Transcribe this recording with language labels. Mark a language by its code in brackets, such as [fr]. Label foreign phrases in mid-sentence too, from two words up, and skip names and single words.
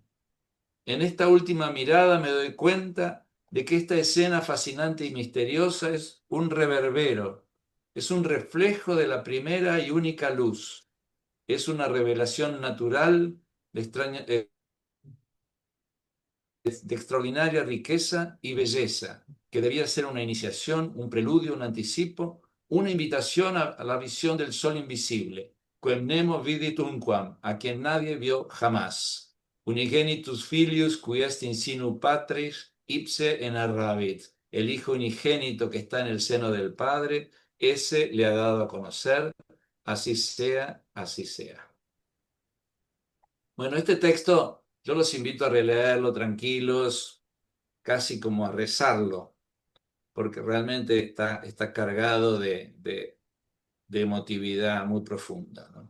[es] En esta última mirada me doy cuenta de que esta escena fascinante y misteriosa es un reverbero, es un reflejo de la primera y única luz, es una revelación natural de de extraordinaria riqueza y belleza, que debía ser una iniciación, un preludio, un anticipo, una invitación a la visión del sol invisible, [la] quem nemo vidit unquam, [es] a quien nadie vio jamás. [la] Unigenitus filius, qui est in sinu patris, ipse enarrabit. [es] El Hijo unigénito que está en el seno del Padre, ese le ha dado a conocer, así sea, así sea. Bueno, este texto yo los invito a releerlo tranquilos, casi como a rezarlo, porque realmente está cargado de emotividad muy profunda, ¿no?